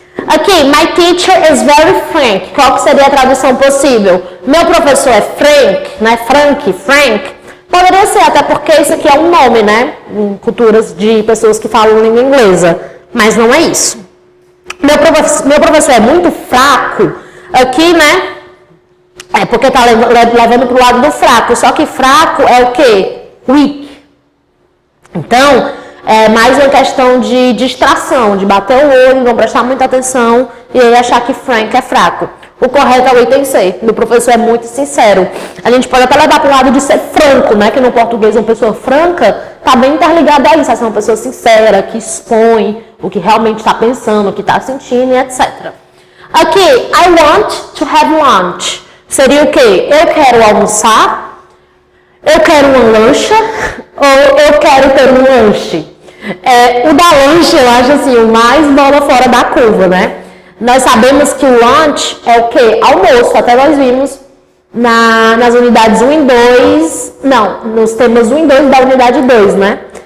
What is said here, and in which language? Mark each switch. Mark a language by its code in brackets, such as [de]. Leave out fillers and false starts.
[en] Aqui, my teacher is very frank. [pt] Qual que seria a tradução possível? Meu professor é frank, né? Frank. Poderia ser, até porque isso aqui é um nome, né? Em culturas de pessoas que falam língua inglesa. Mas não é isso. Meu professor é muito fraco. Aqui, né? É porque tá levando pro lado do fraco. Só que fraco é o quê? Weak. Então, é mais uma questão de distração, de bater o olho, não prestar muita atenção e aí achar que Frank é fraco. O correto é o item C. Meu professor é muito sincero. A gente pode até levar para o lado de ser franco, né? Que no português uma pessoa franca está bem interligada a isso. É uma pessoa sincera, que expõe o que realmente está pensando, o que está sentindo e etc. [en] Aqui, I want to have lunch. [pt] Seria o quê? Eu quero almoçar, eu quero uma lancha ou eu quero ter um lanche. O da lanche eu acho assim, o mais bola fora da curva, né? Nós sabemos que o lunch é o quê? Almoço. Até nós vimos nas unidades 1 e 2, não, nos temas 1 e 2 da unidade 2, né?